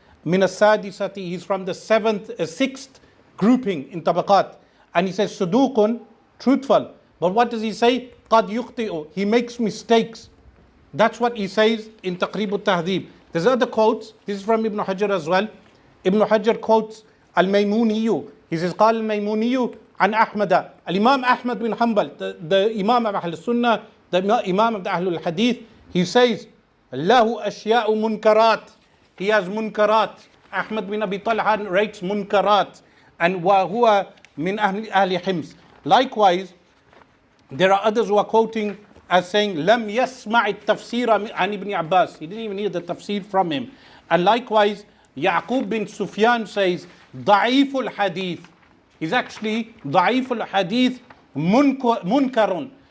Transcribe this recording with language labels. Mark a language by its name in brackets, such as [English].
[Arabic] Min as-sadisati, [English] he's from the sixth grouping in Tabaqat. And he says Suduqun, truthful. But what does he say? [Arabic] Qad yukhti'u, [English] he makes mistakes. That's what he says in Taqrib al-Tahdhib. There's other quotes, this is from Ibn Hajar as well. Ibn Hajar quotes Al-Maymuniyu. [Arabic] He says, قال الميموني عن أحمد. [English] Al-Imam Ahmad bin Hanbal, the Imam of Ahl Sunnah, the Imam of the Ahlul Hadith, he says, [Arabic] له أشياء منكرات. [English] He has munkarat. Ahmad bin Abi Talha writes munkarat. And [Arabic] وهو من أهل حمص. [English] Likewise, there are others who are quoting as saying, [Arabic] لم يسمع التفسير عن Ibn Abbas. [English] He didn't even hear the tafsir from him. And likewise, Yaqub bin Sufyan says, [Arabic] Da'iful hadith. [English] He's actually [Arabic] Da'iful hadith munkarun.